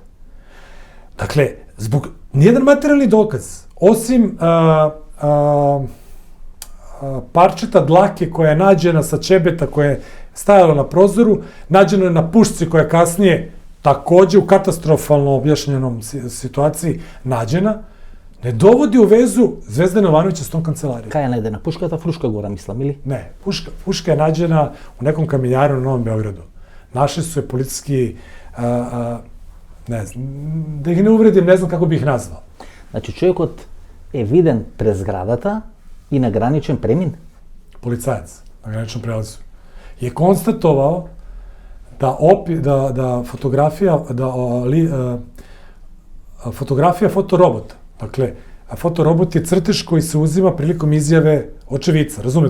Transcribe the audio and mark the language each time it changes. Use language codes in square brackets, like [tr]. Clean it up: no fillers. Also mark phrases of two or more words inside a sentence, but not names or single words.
[sr] Dakle, zbog nijedan materijalni dokaz, osim parčeta dlake koja je nađena sa ćebeta koja je stajala na prozoru, nađeno je na pušci koja je kasnije takođe u katastrofalno objašnjenom situaciji nađena, ne dovodi u vezu Zvezdana Jovanovića s tom kancelarijom. [mk] Кај е најдена пушката? Фрушка гора, мислам, или? [sr] Ne, puška je nađena u nekom kamenjaru na Novom Beogradu. Našli su je policijski, ne znam, da ih ne uvredim, ne znam kako bih ih nazvao. [mk] Значи, човекот е виден през зградата и на граничен премин. [sr] Policajac na graničnom prelazu je konstatovao da fotografija fotorobota, dakle, fotorobot je crtež koji se uzima prilikom izjave očevica, razumete?